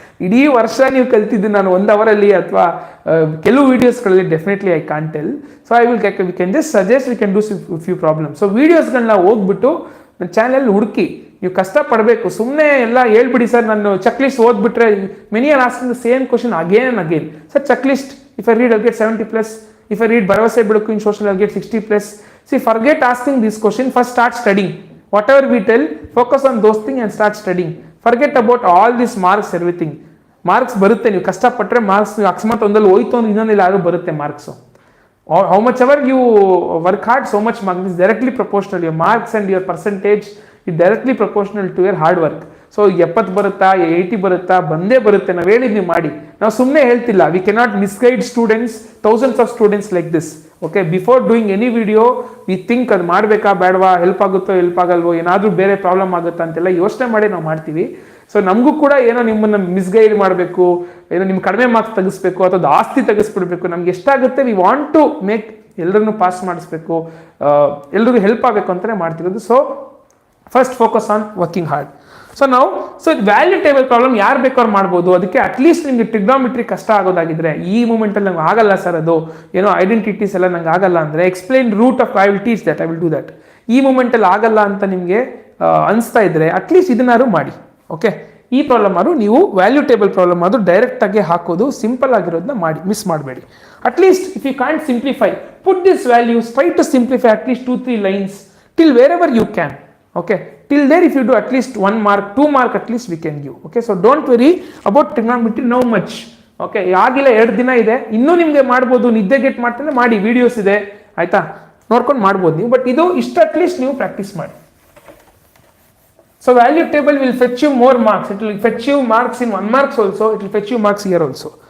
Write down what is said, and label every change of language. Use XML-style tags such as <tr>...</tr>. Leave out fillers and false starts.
<kn>ಇಡೀ ವರ್ಷ ನೀವು ಕಲ್ತಿದ್ದು ನಾನು 1 ಅವರಲ್ಲಿ ಅಥವಾ ಕೆಲವು ವೀಡಿಯೋಸ್ಗಳಲ್ಲಿ</kn> <en>Definitely I can't tell. So we can just suggest, we can do few problems.</en> <kn>So ವೀಡಿಯೋಸ್ಗಳನ್ನ ಹೋಗ್ಬಿಟ್ಟು ನನ್ನ ಚಾನಲ್ ಹುಡುಕಿ, ನೀವು ಕಷ್ಟಪಡಬೇಕು. ಸುಮ್ಮನೆ ಎಲ್ಲ ಹೇಳ್ಬಿಡಿ ಸರ್ ನಾನು check list ಓದ್ಬಿಟ್ರೆ,</kn> <en>Many are asking the same question again and again. Sir check list, if I read I get 70+. If I read Bharavase Belaku in social, I'll get 60+. See, forget asking this question. First start studying. Whatever we tell, focus on those things and start studying. Forget about all these marks, everything.</en> <kn>Marks ಬರುತ್ತೆ, ನೀವು ಕಷ್ಟಪಟ್ಟರೆ marks. ನೀವು ಅಕಸ್ಮಾತ್ ಒಂದಲ್ಲಿ ಹೋಯ್ತು ಅಂದ್ರೆ ಇನ್ನೊಂದಿಲ್ಲ ಯಾರು ಬರುತ್ತೆ marks.</kn> <en>How much ever you work hard, so much marks is directly proportional. Your marks and your percentage is directly proportional to your hard work.</en> <kn>So 70 ಬರುತ್ತಾ 80 ಬರುತ್ತಾ ಬಂದೇ ಬರುತ್ತೆ. ನಾವು ಹೇಳಿದ್ ನೀವು ಮಾಡಿ, ನಾವು ಸುಮ್ಮನೆ ಹೇಳ್ತಿಲ್ಲ.</kn> <en>We cannot misguide students, thousands of students like this.</en> <kn>Okay, before doing any video we think ಅದು ಮಾಡಬೇಕಾ ಬೇಡವಾ, ಹೆಲ್ಪ್ ಆಗುತ್ತೋ ಹೆಲ್ಪ್ ಆಗಲ್ವೋ, ಏನಾದರೂ ಬೇರೆ ಪ್ರಾಬ್ಲಮ್ ಆಗುತ್ತಾ ಅಂತೆಲ್ಲ ಯೋಚನೆ ಮಾಡಿ ನಾವು ಮಾಡ್ತೀವಿ. ಸೊ ನಮಗೂ ಕೂಡ ಏನೋ ನಿಮ್ಮನ್ನು ಮಿಸ್ಗೈಡ್ ಮಾಡಬೇಕು, ಏನೋ ನಿಮ್ಮ ಕಡಿಮೆ ಮಾರ್ಕ್ಸ್ ತೆಗಿಸ್ಬೇಕು ಅಥವಾ ಆಸ್ತಿ ತೆಗಿಸ್ಬಿಡ್ಬೇಕು, ನಮ್ಗೆ ಎಷ್ಟಾಗುತ್ತೆ</kn> <en>we want to make</en> <kn>ಎಲ್ಲರನ್ನು ಪಾಸ್ ಮಾಡಿಸ್ಬೇಕು, ಎಲ್ರಿಗೂ ಹೆಲ್ಪ್ ಆಗಬೇಕು ಅಂತಲೇ ಮಾಡ್ತಿರೋದು.</kn> <en>So first focus on working hard.</en> <kn>So value table problem ಯಾರು ಬೇಕಾದ್ರೂ ಮಾಡ್ಬೋದು. ಅದಕ್ಕೆ ಅಟ್ಲೀಸ್ಟ್ ನಿಮಗೆ ಟ್ರಿಗ್ನೋಮೆಟ್ರಿ ಕಷ್ಟ ಆಗೋದಾಗಿದ್ರೆ, ಈ ಮೂಮೆಂಟಲ್ಲಿ ನಂಗೆ ಆಗಲ್ಲ ಸರ್, ಅದು ಏನೋ ಐಡೆಂಟಿಟೀಸ್ ಎಲ್ಲ ನಂಗೆ ಆಗಲ್ಲ ಅಂದರೆ</kn> <en>Explain root of I will teach that, I will do that.</en> <kn>ಈ ಮೂಮೆಂಟಲ್ಲಿ ಆಗಲ್ಲ ಅಂತ ನಿಮಗೆ ಅನಿಸ್ತಾ ಇದ್ರೆ ಅಟ್ಲೀಸ್ಟ್ ಇದನ್ನಾರು ಮಾಡಿ. ಓಕೆ, ಈ ಪ್ರಾಬ್ಲಮ್ ಆದರೂ ನೀವು ವ್ಯಾಲ್ಯೂ ಟೇಬಲ್ ಪ್ರಾಬ್ಲಮ್ ಆದರೂ ಡೈರೆಕ್ಟಾಗಿ ಹಾಕೋದು, ಸಿಂಪಲ್ ಆಗಿರೋದನ್ನ ಮಾಡಿ, ಮಿಸ್ ಮಾಡಬೇಡಿ.</kn> <en>At least if you can't simplify, put this values, try to simplify at least 2-3 lines till wherever you can. Okay, till there if you do at least 1 mark, 2 mark at least we can give. Okay, so don't worry about trigonometry now much.</en> <kn>Okay, ಆಗಿಲ್ಲ 2 ದಿನ ಇದೆ, ಇನ್ನೂ ನಿಮಗೆ ಮಾಡ್ಬೋದು. ನಿದ್ದೆ get ಮಾಡ್ತಾನೆ ಮಾಡಿ, videos ಇದೆ ಆಯ್ತಾ, ನೋಡ್ಕೊಂಡು ಮಾಡ್ಬೋದು ನೀವು. ಬಟ್ ಇದು ಇಷ್ಟು ಅಟ್ಲೀಸ್ಟ್ ನೀವು ಪ್ರಾಕ್ಟೀಸ್ ಮಾಡಿ.</kn> <en>So value table will fetch you more marks. It will fetch you marks in 1 marks also, it will fetch you marks here also.</en>